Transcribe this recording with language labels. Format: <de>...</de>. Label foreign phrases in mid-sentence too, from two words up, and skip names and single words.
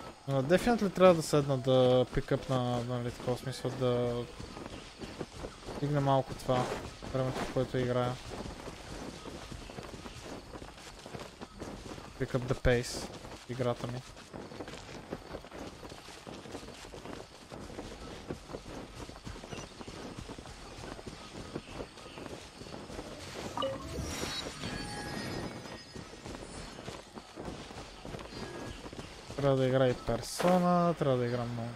<bg>Дефинитли трябва да седна да пикъпна, нали, такова смисъл да стигна малко това времето, в което играя.</bg> <en>Pick up the pace</en> <bg>играта ми. Трябва да игра и персона, трябва да игра много.</bg>